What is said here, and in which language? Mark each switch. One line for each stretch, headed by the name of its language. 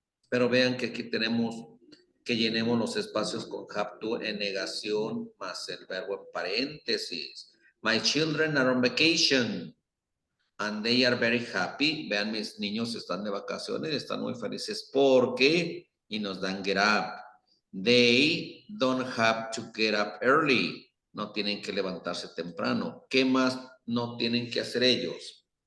Spanish: Pero vean que aquí tenemos que llenemos los espacios con have to en negación más el verbo en paréntesis.
English: My children are on vacation and they are very happy.
Spanish: Vean, mis niños están de vacaciones, están muy felices porque, y nos dan get up.
English: They don't have to get up early.
Spanish: No tienen que levantarse temprano. ¿Qué más no tienen que hacer ellos?